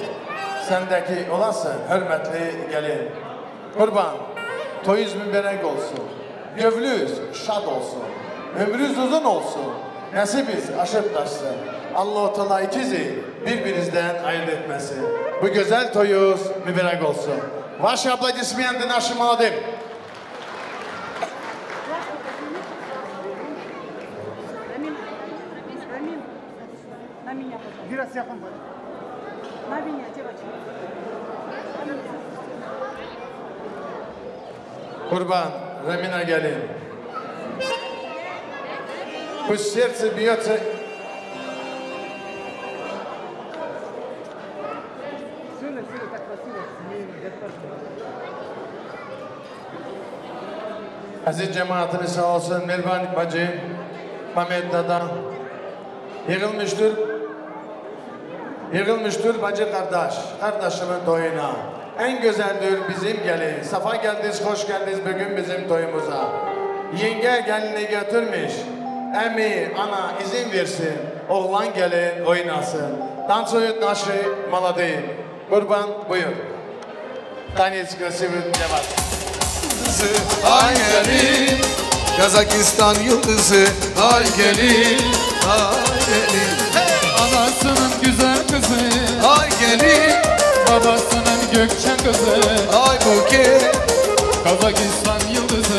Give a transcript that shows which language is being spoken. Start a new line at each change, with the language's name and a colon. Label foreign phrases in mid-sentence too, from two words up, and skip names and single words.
Turkish: Sendeki olasın, hürmetli gelin. Kurban, toyuz mübarek olsun. Gövlüz şad olsun. Ömrünüz uzun olsun. Nasibiz aşıp taşsın. Allah-u Teala ikizi birbirinizden ayırt etmesin. Bu güzel toyuz mübarek olsun.
Russian: Ваши аплодисменты нашим молодым. На меня, пожалуйста. На меня, девочка.
Turkish: Kurban, Ramina gelin.
Russian: Пусть сердце бьется.
Turkish: Aziz cemaatimiz sağ olsun, Meriban bacı, Mehmet Dada. Yığılmıştır bacı kardeş, kardeşimin toyuna. En güzeldir bizim gelin. Safa geldiniz, hoş geldiniz bugün bizim toyumuza. Yenge gelini götürmüş. Emi, ana izin versin. Oğlan gelin oynasın.
Russian: Танцуют наши молодые.
Turkish: Kurban buyur.
Russian: Tanец красивый для вас.
Turkish: Ay gelin, Kazakistan yıldızı. Ay gelin, ay gelin. Anasının güzel kızı, Ay gelin, babasının Gökçen kızı, ay buket. Kazakistan yıldızı.